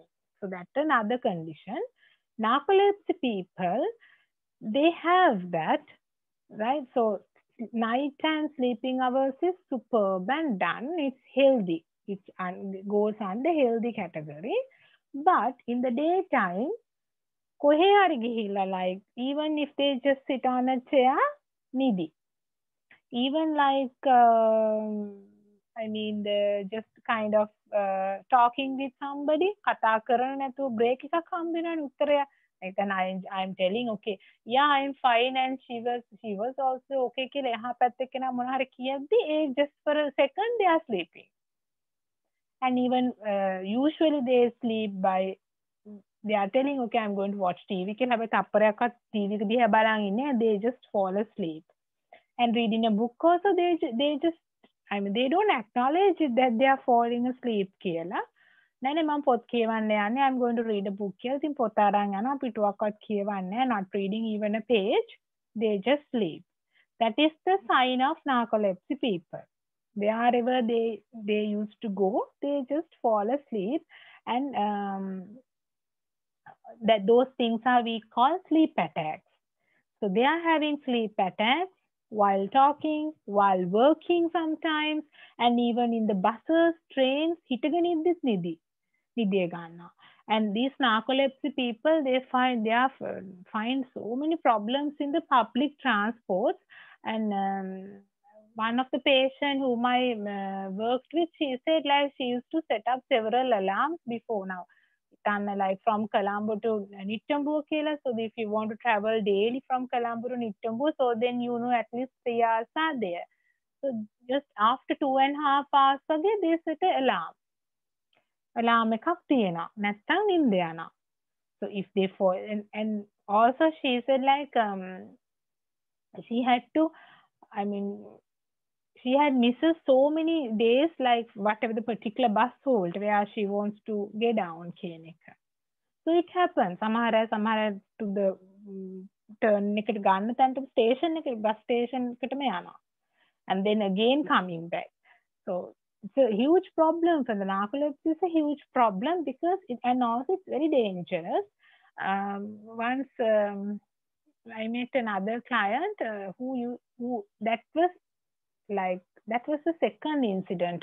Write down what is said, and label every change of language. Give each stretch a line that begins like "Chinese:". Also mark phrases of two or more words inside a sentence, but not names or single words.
English: So that's another condition. Narcolepsy people, they have that, right? So nighttime sleeping hours is superb and done. It's healthy. It goes under healthy category. But in the daytime,
Sinhala: කොහේ හරි ගිහිල්ලා,
English: like even if they just sit on a chair, නිදි. Even like I mean, just kind of talking with somebody,
Sinhala: කතා කරන නැතුව break එකක් හම්බෙනවනේ උත්තරය.
English: Like, then I'm telling, okay, yeah, I'm fine, and she was also okay
Sinhala: කියලා එහා පැත්තේ කෙනා මොන හරි කියද්දි,
English: just for a second they are sleeping. And even usually they sleep by, they are telling, okay, I'm going to watch TV
Sinhala: කියලා, හැබැයි තප්පරයක්වත් TV එක දිහා බලන් ඉන්නේ,
English: they just fall asleep. And reading a book also, they just, I mean, they don't acknowledge that they are falling asleep කියලා.
Sinhala: නෑ මම පොත් කියවන්න යන්නේ,
English: I'm going to read a book කියලා.
Sinhala: ඉතින් පොත අරන් යනවා, පිටුවක්වත් කියවන්නේ,
English: not reading even a page. They just sleep. That is the sign of narcolepsy people. Wherever they used to go, they just fall asleep. And that those things are we call sleep attacks. So they are having sleep attacks while talking, while working sometimes, and even in the buses, trains,
Sinhala: හිටගෙන ඉද්දිත් නිදිය ගන්නවා.
English: And these narcolepsy people, they find so many problems in the public transports. And one of the patients whom I worked with, she said like she used to set up several alarms before now. Like from Colombo to Nittambu කියලා. So if you want to travel daily from Colombo to Nittambu, so then you know at least 3 hours are there. So just after 2.5 hours again, they set an alarm.
Sinhala: Alarm එකක් තියෙනවා. නැත්නම් නින්ද යනවා.
English: So if they fall, and also she said like She had to, I mean, she had misses so many days, like whatever the particular bus hold where she wants to get down. So it happens. Samara to the turn
Sinhala: එකට ගන්න තැනට
English: station එක bus station
Sinhala: එකටම යනවා.
English: And then again coming back. So it's a huge problem for the narcolepsy. It's a huge problem because and also it's very dangerous. Once I met another client who that was the second incident.